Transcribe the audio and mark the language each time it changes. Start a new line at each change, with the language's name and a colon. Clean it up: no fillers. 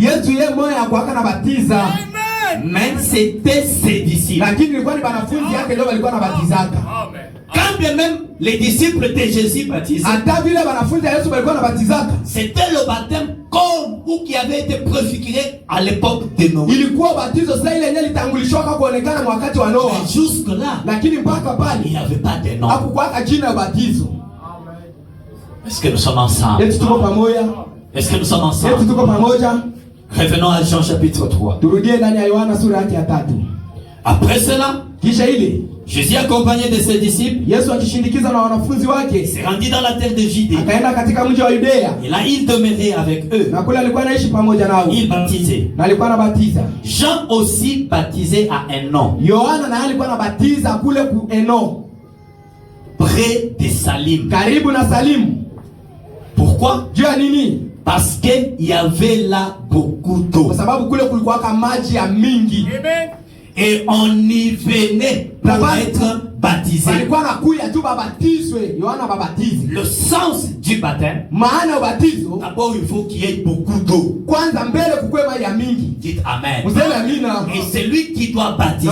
Swahili: Yesu yeye mmoja hakuwaka anabatiza,
French: Mais c'était ses disciples.
Swahili: lakini ilikuwa ni wanafunzi yake ndio walikuwa anabatizaka.
French: Quand bien même les disciples de Jésus baptisaient,
Swahili: Hata vile wanafunzi ya Yesu walikuwa wanabatizaka,
French: c'était le baptême comme ou qui avait été préfiguré à l'époque de Noé.
Swahili: ilikuwa batizo sasa ile yenyewe litangulishwa kwa kuonekana kwa wakati wa Noa,
French: Mais jusque-là,
Swahili: lakini mpaka
French: il
Swahili: pale
French: n'y avait pas de nom.
Swahili: hakukuwaka jina ya batizo.
French: Est-ce que nous sommes ensemble?
Swahili: Yetu tuko pamoja,
French: Est-ce que nous sommes
Swahili: yetu
French: ensemble?
Swahili: tuko pamoja.
French: Revenons à Jean chapitre 3.
Swahili: Turudie ndani ya Yohana sura yake ya 3.
French: Après cela,
Swahili: Kisha ile
French: Jésus accompagné de ses disciples
Swahili: Yesu akishindikiza na wanafunzi wake
French: s'est rendu dans la terre de Judée.
Swahili: akaenda katika mji wa Yudea,
French: Et là, il demeurait avec eux.
Swahili: na kule alikuwa anaishi pamoja nao
French: Il baptisait.
Swahili: na alikuwa anabatiza.
French: Jean aussi baptisait à un nom,
Swahili: Yohana naye alikuwa anabatiza kule ku Eno,
French: près de Salim.
Swahili: karibu na Salimu.
French: Pourquoi?
Swahili: Juu ya nini?
French: Parce qu'il y avait là beaucoup d'eau.
Swahili: Kwa sababu kule kulikuwa maji ya mingi.
French: Et on y venait pour être baptisé.
Swahili: Walikuwa nakuya tu babatizwe, Yohana babatize.
French: Le sens du baptême,
Swahili: Maana ubatizo
French: d'abord il faut qu'il y ait beaucoup d'eau.
Swahili: kwanza mbele kukwe maji ya mingi.
French: Dites Amen.
Swahili: Museme amina.
French: Et celui qui doit baptiser